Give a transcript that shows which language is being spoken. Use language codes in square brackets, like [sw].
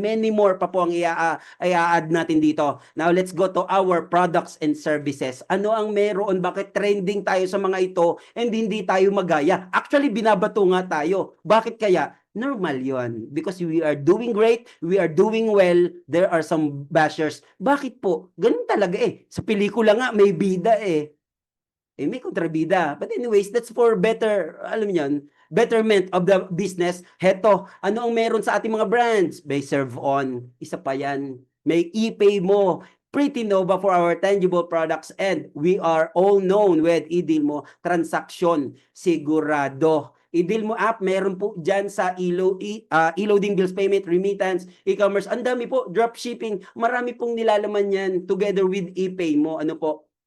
[tl] Many more pa po ang i-add natin dito. [en] Now let's go to our products and services. [tl] Ano ang meron? Bakit trending tayo sa mga ito? And hindi tayo magaya. Actually, binabato nga tayo. Bakit kaya? Normal yon. [en] Because we are doing great, we are doing well, there are some bashers. [tl] Bakit po? Ganun talaga eh. Sa pelikula nga, may bida eh. May kontrabida. [en] But anyways, that's for better, [tl] alam niyo, [en] betterment of the business. [tl] Heto, ano ang meron sa ating mga brands? May Serve On. Isa pa yan. May ePay mo. [en] Pretty Nova for our tangible products, and we are all known with i-deal mo transaction sigurado. [tl] I-deal mo app, meron po dyan sa e-loading, bills payment, remittance, e-commerce. Ang dami po, dropshipping. Marami pong nilalaman yan together with ePay mo. Ano po?